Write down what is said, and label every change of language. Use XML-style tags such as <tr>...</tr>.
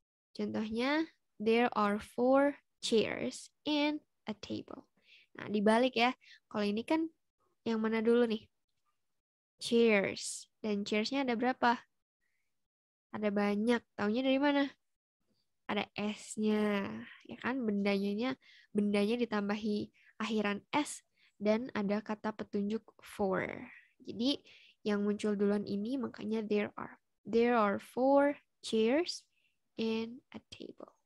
<id>Contohnya,</id> <en>there are 4 chairs and a table.</en> <id>Nah, dibalik ya. Kalau ini kan yang mana dulu nih? Chairs. Dan chairs-nya ada berapa? Ada banyak. Taunya dari mana? Ada S-nya. Ya kan? Bendanya ditambahi akhiran S dan ada kata petunjuk for. Jadi yang muncul duluan ini makanya</id> <en>there are. There are 4 chairs and a table.</en>